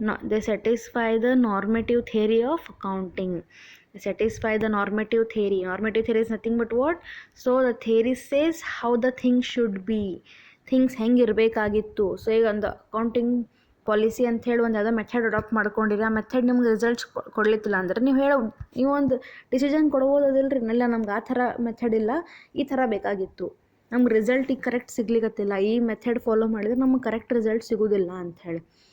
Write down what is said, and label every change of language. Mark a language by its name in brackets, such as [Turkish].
[English] They satisfy the normative theory of accounting. Satisfy the normative theory. Normative theory is nothing but what? So the theory says how the things should be. [Kannada] Things ಹೆಂಗೆ ಇರಬೇಕಾಗಿತ್ತು. So ಈಗ ಒಂದು accounting policy ಅಂತ ಹೇಳಿ ಒಂದು ಯಾವುದೋ method adapt ಮಾಡ್ಕೊಂಡಿರಿ, ಆ method ನಿಮ್ಗೆ ರಿಸಲ್ಟ್ಸ್ ಕೊಡ್ಲಿಕ್ಕಿಲ್ಲ ಅಂದ್ರೆ ನೀವು ಒಂದು ಡಿಸಿಷನ್ ಕೊಡ್ಬೋದಿಲ್ಲರಿ, ಇಲ್ಲ ನಮ್ಗೆ ಆ ಥರ ಮೆಥಡ್ ಇಲ್ಲ, ಈ ಥರ ಬೇಕಾಗಿತ್ತು, ನಮ್ಗೆ ರಿಸಲ್ಟ್ ಈಗ ಕರೆಕ್ಟ್ ಸಿಗ್ಲಿಕ್ಕತ್ತಿಲ್ಲ, ಈ ಮೆಥಡ್ ಫಾಲೋ ಮಾಡಿದ್ರೆ ನಮ್ಗೆ ಕರೆಕ್ಟ್ ರಿಸಲ್ಟ್ ಸಿಗೋದಿಲ್ಲ ಅಂಥೇಳಿ.